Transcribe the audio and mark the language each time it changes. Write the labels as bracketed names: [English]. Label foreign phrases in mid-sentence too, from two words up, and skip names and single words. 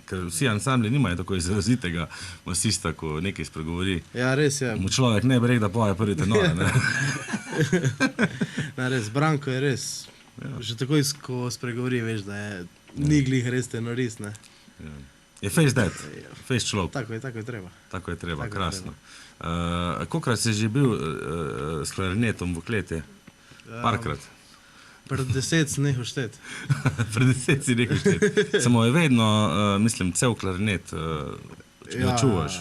[Slovenian] Ker vsi ansambli nimajo tako izrazitega masista, ko nekaj spregovori. Ja, res je. Mu človek ne bi rekel, da poje prvi tenor. Ne? Ne, res, Branko je res. Že takoj, ko spregovori, veš, da je ni glih res tenorist, ne. Je face dead, face človek. Tako je treba. Tako je treba, Tako je krasno. Kolikrat si že bil s klarinetom v kleti? Parkrat. Pred 10 sem nehal šteti. Pred 10 si nekaj šteti. Samo je vedno, mislim, cel klarinet, če ga čuvaš,